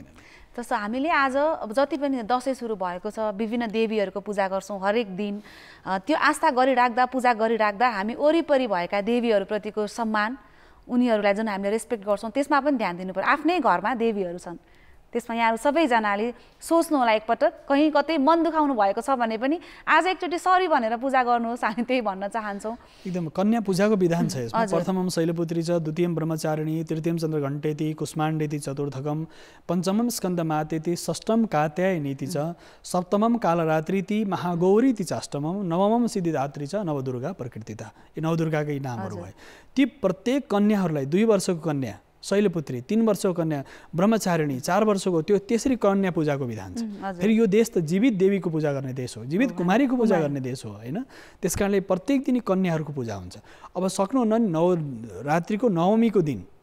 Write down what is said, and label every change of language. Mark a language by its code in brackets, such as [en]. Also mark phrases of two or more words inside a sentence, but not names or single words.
[ne] जस्तो हामीले आज अब जति पनि दसैँ सुरु भएको छ विभिन्न देवीहरूको पूजा गर्छौँ हरेक दिन त्यो आस्था गरिराख्दा पूजा गरिराख्दा हामी वरिपरि भएका देवीहरूप्रतिको सम्मान उनीहरूलाई जुन हामीले रेस्पेक्ट गर्छौँ त्यसमा पनि ध्यान दिनु पर्यो आफ्नै घरमा देवीहरू छन् त्यसमा यहाँहरू सबैजनाले सोच्नु होला एकपटक कहीँ कतै मन दुखाउनु भएको छ भने पनि आज एकचोटि सरी भनेर पूजा गर्नुहोस् हामी त्यही भन्न चाहन्छौँ एकदम कन्या पूजाको विधान छ यसमा [sa] प्रथमम शैलपुत्री छ द्वितीयम ब्रह्मचारिणी तृतीयम चन्द्रघण्टेति कुष्माण्डेति चतुर्थकम पञ्चमम स्कन्दमातेति षष्ठम कात्यायनीति छ सप्तमम कालरात्रिति महागौरीति च अष्टमम नवमम सिद्धिदात्री [ne] छ [sa] नवदुर्गा प्रकृतिता [ne] यी नवदुर्गाकै नामहरू भए ती प्रत्येक कन्याहरूलाई 2 वर्षको कन्या शैलपुत्री 3 वर्षको कन्या ब्रह्मचारिणी 4 वर्षको त्यो त्यसरी कन्या पूजाको विधान छ फेरि यो देश त जीवित देवीको पूजा गर्ने देश हो जीवित कुमारीको पूजा गर्ने देश हो हैन त्यसकारणले प्रत्येक दिन कन्याहरूको पूजा हुन्छ अब सक्नुहुन्न नवरात्रिको नवमीको दिन